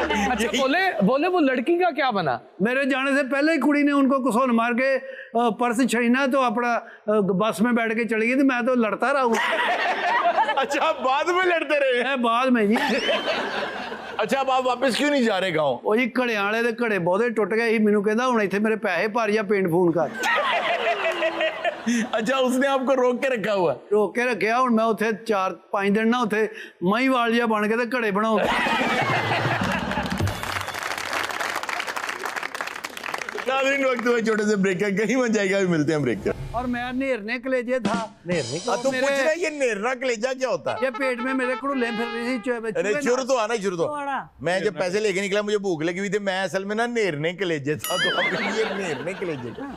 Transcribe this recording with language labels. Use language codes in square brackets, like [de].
[hi] अच्छा बोले वो लड़की का क्या बना? मेरे जाने से पहले ही कुड़ी ने उनको कुसोन मार के पर्स छीना, तो अपना बस में बैठ के चली गई, तो मैं तो लड़ता रहा हूँ। अच्छा, बाद में लड़ते रहे? बाद में जी। अच्छा, अब आप वापस क्यों नहीं जा रहे गाँव? [pa] ਉਹ ਜੀ ਘੜੇ ਵਾਲੇ ਦੇ ਘੜੇ ਬਹੁਤੇ ਟੁੱਟ ਗਏ ਸੀ, ਮੈਨੂੰ ਕਹਿੰਦਾ ਹੁਣ ਇੱਥੇ ਮੇਰੇ ਪੈਸੇ ਭਰ ਜਾਂ ਪਿੰਡ ਫੋਨ ਕਰ। [hi] अच्छा, उसने आपको रोक के रखा हुआ? [pa] ਰੋਕ ਕੇ ਰੱਖਿਆ, ਹੁਣ ਮੈਂ ਉੱਥੇ 4-5 ਦਿਨ ਨਾ ਉੱਥੇ ਮਹੀਂਵਾਲ ਜਿਹਾ ਬਣ ਕੇ ਤੇ ਘੜੇ ਬਣਾਉਂਦਾ। [hi] नाज़रीन, वक्त हुआ छोटे से ब्रेक का, कहीं मत जाएगा, अभी मिलते हैं ब्रेक का। और मैं नेरने कलेजे था। तो पूछ रहा है ये नेरना कलेजा क्या होता है? ये पेट में मेरे कुड़ुले फिर रही थी। अरे शुरू तो आना, शुरू तो। थोड़ा। मैं जब पैसे लेके निकला मुझे भूख लगी हुई थी, मैं असल में ना नेरने कलेजे था, तो अब ये नेरने कलेजे।